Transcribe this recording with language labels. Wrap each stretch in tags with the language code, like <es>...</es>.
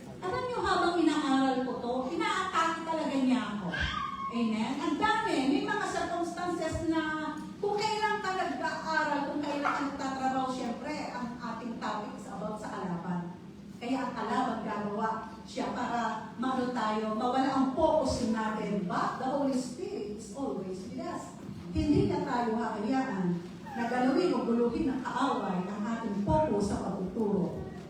<tl>Alam niyo, habang inaaral ko to, inaatake talaga niya ako. Amen? Ang dami, may mga circumstances na kung kailan ka nag-aaral, kung kailan ka nagtatrabaho, syempre, ang ating topic</tl> <en>is about</en> <tl>sa kalaban. Kaya ang kalaban gagawa siya para mawala ang focus natin.</tl> <en>But the Holy Spirit is always with us.</en> <tl>Hindi na tayo hakayaan na galawin o guluhin ng kaaway ang ating focus sa pagtuturo.</tl>